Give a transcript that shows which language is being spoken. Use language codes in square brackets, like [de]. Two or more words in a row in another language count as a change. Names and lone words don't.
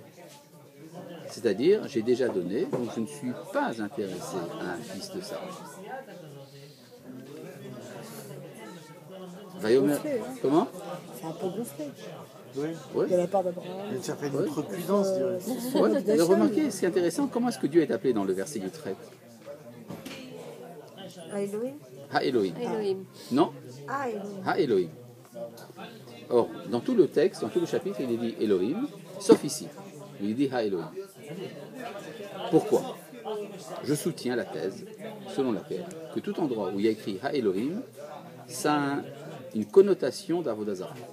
[fr] C'est-à-dire, j'ai déjà donné, donc je ne suis pas intéressé à un fils de Sarah. Vayomer, comment? C'est un peu gonflé. Oui. De la part d'Abraham. Une certaine outrecuidance, je dirais. Ouais, mais remarquez, c'est intéressant, comment est-ce que Dieu est appelé dans le verset Yutret? Elohim. Ha Elohim. Elohim. Non, Ah, Elohim. Ha Elohim. Or, dans tout le texte, dans tout le chapitre, il est dit Elohim, sauf ici. Il est dit Ha Elohim. Pourquoi? Je soutiens la thèse selon laquelle que tout endroit où il y a écrit Ha Elohim, ça a une connotation d' [he] עבודה זרה.